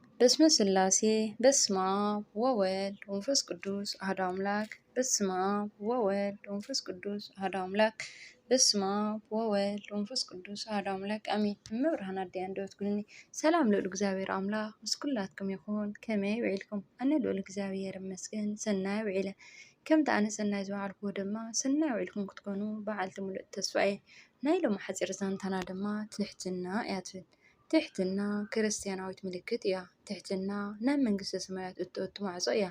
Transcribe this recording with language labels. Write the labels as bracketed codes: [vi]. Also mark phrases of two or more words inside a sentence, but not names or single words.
[gez] በስመ ስላሴ በስመ አብ ወወልድ ወመንፈስ ቅዱስ አሐዱ አምላክ። በስመ አብ ወወልድ ወመንፈስ ቅዱስ አሐዱ አምላክ። በስመ አብ ወወልድ ወመንፈስ ቅዱስ አሐዱ አምላክ አሜን። [ti] እመብርሃን አደይ አንደበት ኩልኒ ሰላም ልዑል እግዚአብሔር አምላክ ምስ ኩላትኩም ይኹን። ከመይ ውዒልኩም? ኣነ ልዑል እግዚአብሔር ይመስገን ሰናይ ውዒለ። ከምቲ ኣነ ሰናይ ዝበዓልኩ ድማ ሰናይ ውዒልኩም ክትኮኑ በዓልቲ ሙሉእ ተስፋ እየ። ናይ ሎሚ ሓፂር ዛንታና ድማ ትሕትና እያ ትብል። ትሕትና ክርስትያናዊት ምልክት እያ። ትሕትና ናብ መንግስተ ሰማያት እትወቱ ማዕጾ እያ።